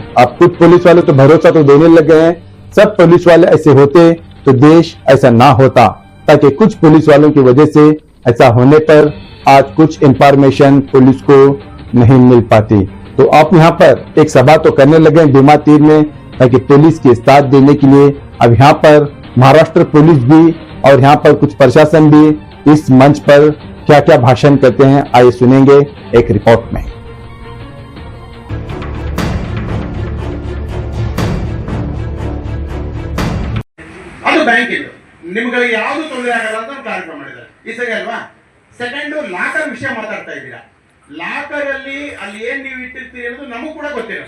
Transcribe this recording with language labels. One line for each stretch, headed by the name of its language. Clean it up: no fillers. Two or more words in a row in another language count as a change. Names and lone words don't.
Hindi: अब कुछ पुलिस वाले तो भरोसा तो देने लग गए हैं, सब पुलिस वाले ऐसे होते तो देश ऐसा ना होता, ताकि कुछ पुलिस वालों की वजह से ऐसा होने पर आज कुछ इंफॉर्मेशन पुलिस को नहीं मिल पाती। तो आप यहाँ पर एक सभा तो करने लगे भीमा तीर में ताकि पुलिस के साथ देने के लिए। अब यहाँ पर महाराष्ट्र पुलिस भी और यहाँ पर कुछ प्रशासन भी इस मंच पर क्या क्या भाषण करते हैं, आइए सुनेंगे एक रिपोर्ट में।
Kannada: ಬ್ಯಾಂಕ್ ಇದು ನಿಮಗೆ ಯಾವುದು ತೊಂದರೆ ಆಗಲ್ಲ ಅಂತ ಕಾರ್ಯಕ್ರಮ ಮಾಡಿದ್ದಾರೆ ಈ ಸರಿ ಅಲ್ವಾ। ಸೆಕೆಂಡ್ ಲಾಕರ್ ವಿಷಯ ಮಾತಾಡ್ತಾ ಇದ್ದೀರಾ। ಲಾಕರ್ ಅಲ್ಲಿ ಏನ್ ನೀವು ಇಟ್ಟಿರ್ತೀರಿ ಅನ್ನೋದು ನಮಗೂ ಕೂಡ ಗೊತ್ತಿರುತ್ತೆ।